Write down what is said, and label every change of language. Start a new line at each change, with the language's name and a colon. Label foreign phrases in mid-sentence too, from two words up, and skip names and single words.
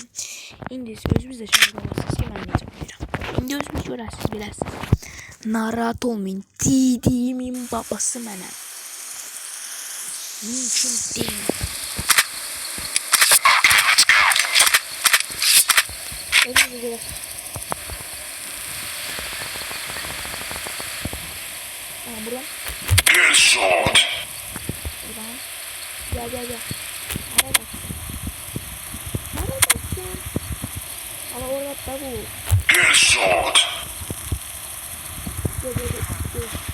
Azerbaijani: İndi özünüz də şahid olasınız ki, mən necə bilirəm. İndi özünüz görəsiniz, biləsiniz. Narahat olmayın,
Turkish: dediğimin babası
Azerbaijani: mənəm.
Turkish: Mümkün değil.
Azerbaijani: Özünüz görəsiniz.
Turkish: Buradan. Buradan. Gel. Nereye bak? Nereye baksın? Ama orada da bu. Dur.